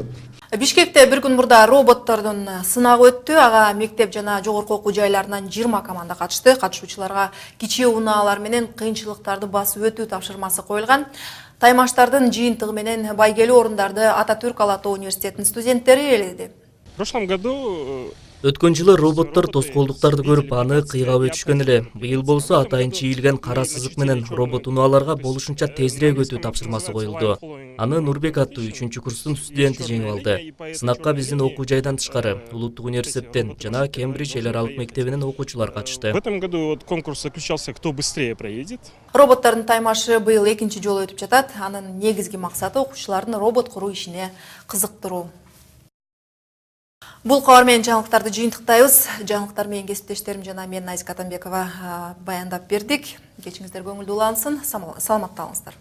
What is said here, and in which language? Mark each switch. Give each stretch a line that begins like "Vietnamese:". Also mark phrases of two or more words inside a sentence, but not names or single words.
Kyrgyz: Бишкекте бир күн мурда роботтордун сынагы өттү. Ага мектеп жана жогорку окуу жайларынан 20 команда катышты. Катышуучуларга кичи унаалар менен кыйынчылыктарды басып өтүү тапшырмасы коюлган. Таймаштардын жыйынтыгы менен байгелүү орундарды Ататүрк Ала Тоо университетинин студенттери ээледи.
Russian: В прошлом году
Kyrgyz: Өткөн жылы роботтор тоскоолдуктарды көрүп аны кыйгап өтүшкөн эле. Быйыл болсо атайын чийилген кара сызык менен робот унааларга болушунча тезирээк өтүү тапшырмасы коюлду. Аны Нурбек аттуу 3-курстун студенти жеңип алды. Сынакка биздин окуу жайдан тышкары Улуттук университеттен жана Кембридж эл аралык мектебинин окуучулары катышты.
Russian: В этом году конкурс заключался, кто быстрее проедет.
Kyrgyz: Роботтордун таймашы быйыл экинчи жолу өтүп жатат. Анын негизги максаты окуучулардын робот куруу ишине кызыктыруу. Бул кабар менен жаңылыктарды жыйынтыктайбыз. Жаңылыктар менен кесиптештерим жана мен Назика Атамбекова баяндап бердик. Кечиңиздер көңүлдүү улансын.